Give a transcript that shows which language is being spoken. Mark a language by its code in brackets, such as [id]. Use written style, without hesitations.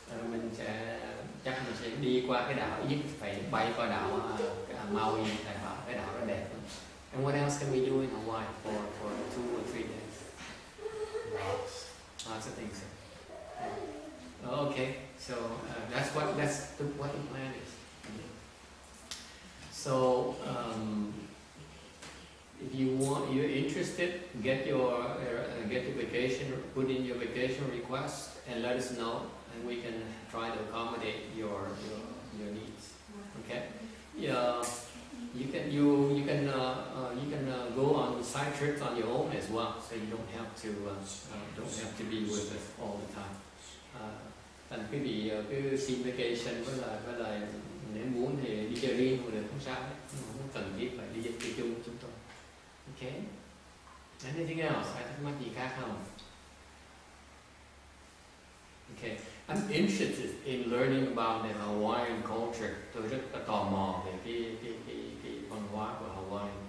[vi] Mình sẽ đi qua cái đảo Yip, phải bay qua đảo Maui, cái đảo rất đẹp. [en] And what else can we do in Hawaii for 2 or 3 days? Lots of things. Okay, so that's what the plan is. So if you're interested, get your vacation, put in your vacation request, and let us know, and we can try to accommodate your needs. Okay? Yeah, you can you can go on side trips on your own as well, so you don't have to be with us all the time. [vi] Thành quý vị cứ xin vacation với lại nếu muốn thì đi chơi riêng cũng được, không sao hết, không cần thiết phải đi chơi chung với chúng tôi. [en] Okay. Anything else? [vi] Ai thắc mắc gì khác không? [en] Okay. I'm interested in learning about the Hawaiian culture. [vi] Tôi rất là tò mò về cái văn hóa của Hawaii.